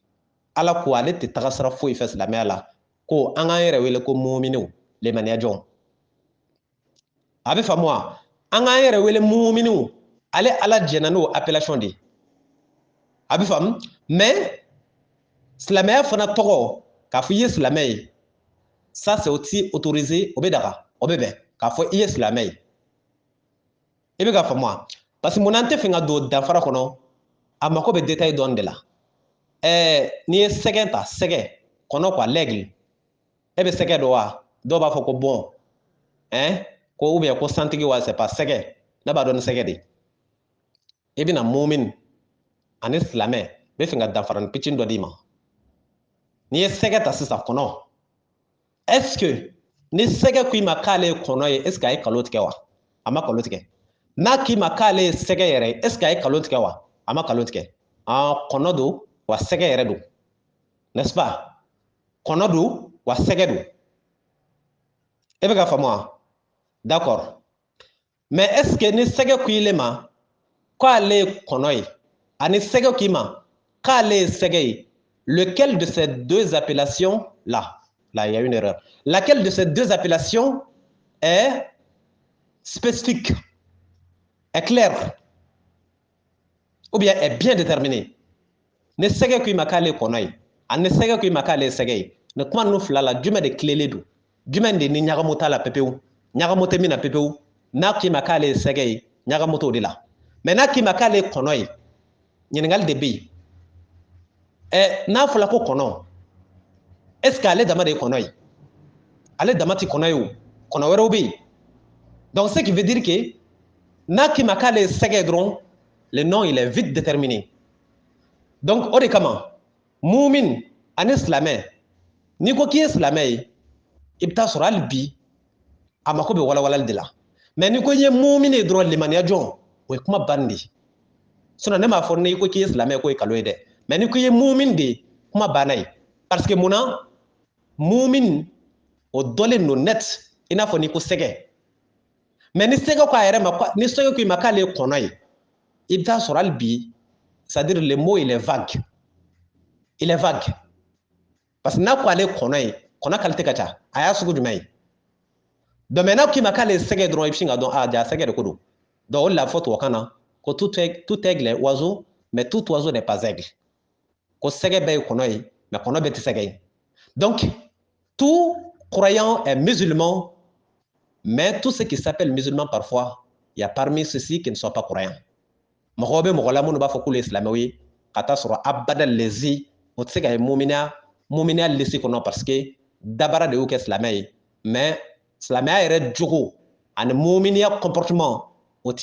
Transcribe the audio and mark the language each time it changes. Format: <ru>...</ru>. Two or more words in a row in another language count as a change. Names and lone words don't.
<bm>Ala ko ale tɛ taga sira foyi fɛ silamɛya la, ko an k'an yɛrɛ wele ko mu'miniw, limaniya jɔn. A bɛ faamu wa? An k'an yɛrɛ wele mu'miniw, ale Ala jɛnna n'o appellation de ye. A bɛ faamu? Mais silamɛya fana tɔgɔ k'a fɔ i ye silamɛ ye,</bm> <fr>ça c'est aussi autorisé,</fr> <bm>o bɛ daga, o bɛ bɛn k'a fɔ i ye silamɛ ye. I bɛ ka faamu wa?</bm> <fr>Parce que</fr> <bm>munna an tɛ fɛ ka don danfara kɔnɔ, a mako bɛ détail dɔɔni de la. N'i ye sɛgɛ ta, sɛgɛ, kɔnɔ</bm> <fr>quoi, l'aigle,</fr> <bm>e bɛ sɛgɛ dɔn wa? Dɔw b'a fɔ ko bon, ko</bm> <fr>ou bien</fr> <bm>ko santigi wa</bm> <fr>c'est pas</fr> <bm>sɛgɛ ne b'a dɔn ni sɛgɛ de i bɛna mumin ani silamɛ bɛ fɛ ka danfarani pitini dɔ d'i ma n'i ye sɛgɛ ta sisan kɔnɔ</bm> <fr>est ce que</fr> <bm>ni sɛgɛ ko i ma k'ale ye kɔnɔ ye</bm> <fr>est ce que</fr> <bm>a ye kalo tigɛ wa a ma kalo tigɛ n'a k'i ma k'ale ye sɛgɛ yɛrɛ</bm> <fr>est ce que</fr> <bm>a ye kalo tigɛ wa a ma kalo tigɛ kɔnɔ don wa sɛgɛ yɛrɛ don</bm> <fr>n'est ce</fr> <bm>pas kɔnɔ don wa sɛgɛ don e bɛ ka faamu wa</bm> <fr>d'accord mais est ce que</fr> <bm>ni sɛgɛ ko ile ma k'ale ye kɔnɔ ye ani sɛgɛ k'i ma k'ale ye sɛgɛ ye</bm> <fr>lequel de ces deux appellations là il y a une erreur laquelle de ces deux appellations est spécifique est claire ou bien est bien déterminée</fr> <bm>ne sɛgɛ ko i ma k'ale ye kɔnɔ ye ani sɛgɛ ko i ma k'ale ye sɛgɛ ye ne kuma ninnu fila la jumɛn de tilelen don jumɛn de ni ɲagamu t'a la pepewu ɲagamu tɛ min na pepewu n'a k'i ma k'ale ye sɛgɛ ye ɲagamu t'o de la mais n'a k'i ma k'ale ye kɔnɔ ye ɲininkali de bɛ yen n'a fɔra ko kɔnɔ</bm> <fr>est ce que</fr> <bm>ale dama de ye kɔnɔ ye ale dama tɛ kɔnɔ ye o kɔnɔ wɛrɛw bɛ yen</bm> <fr>donc ce qui veut dire que</fr> <bm>n'a k'i ma k'ale ye sɛgɛ dɔrɔn le</bm> <fr>nom il est vite déterminé donc</fr> <bm>o de kama mumin ani silamɛ n'i ko k'i ye silamɛ ye i bɛ taa sɔrɔ hali bi a mako bɛ walawalali de la mais n'i ko i ye mumin ye dɔrɔn limaniya jɔn o ye kuma banni de ye sinon ne m'a fɔ n'i ko k'i ye silamɛ k'o ye kalo ye dɛ mais n'i ko i ye mumin de ye kuma banna ye</bm> <fr>parce que</fr> <bm>mun na mumin o dɔlen don net i n'a fɔ n'i ko sɛgɛ mais ni sɛgɛ ko a yɛrɛ ma ni sɛgɛ ko i ma k'ale ye kɔnɔ ye i bɛ taa sɔrɔ hali bi</bm> <fr>c'est à dire le mot il est vague parce que</fr> <bm>n'a ko ale kɔnɔ ye kɔnɔ qualité ka ca a y'a sugu jumɛn ye</bm> <fr>donc maintenant</fr> <bm>k'i ma k'ale ye sɛgɛ dɔrɔn i bɛ sin ka dɔn ja sɛgɛ de ko don donc o de la fɔ tubabukan na ko</bm> <fr>tout aigle est oiseau mais tout oiseau n'est pas aigle</fr> <bm>ko sɛgɛ bɛɛ ye kɔnɔ ye</bm> <fr>mais</fr> <bm>kɔnɔ bɛɛ tɛ sɛgɛ ye</bm> <fr>donc tout croyant est musulman mais tout ce qui s'appelle musulman parfois il y a parmi ceux-ci qui ne sont pas croyants</fr> <bm>mɔgɔw bɛ mɔgɔ la minnu b'a fɔ k'olu ye silamɛw ye ka taa sɔrɔ abada lezi o tɛ se ka ye muminiya lesi kɔnɔ</bm> <fr>parce que</fr> <bm>dabara de y'u kɛ silamɛ ye mais silamɛya yɛrɛ jogo ani muminiya comportement o tɛ</bm>